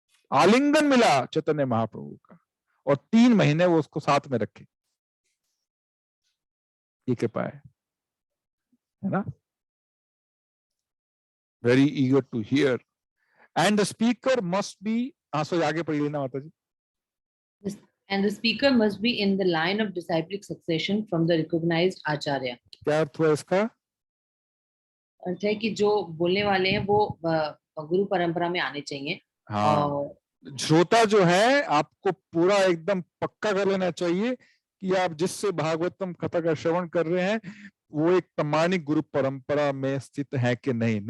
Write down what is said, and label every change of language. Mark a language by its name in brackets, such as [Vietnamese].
[Hindi] आलिंगन मिला चैतन्य महाप्रभु का और 3 महीने वो उसको साथ में रखे। ये कृपा है ना? [English] very eager to hear and the speaker must be, [Hindi] आगे पढ़िए लेना माता जी। [English] And the speaker must be in the line of disciplic succession from the recognized acharya. [Hindi] क्या अर्थ हुआ इसका? अर्थ है कि जो बोलने वाले हैं वो गुरु परंपरा में आने चाहिए। हाँ, श्रोता जो है आपको पूरा एकदम पक्का कर लेना चाहिए कि आप जिससे भागवतम कथा का श्रवण कर रहे हैं वो एक प्रामाणिक गुरु परंपरा में स्थित है कि नहीं।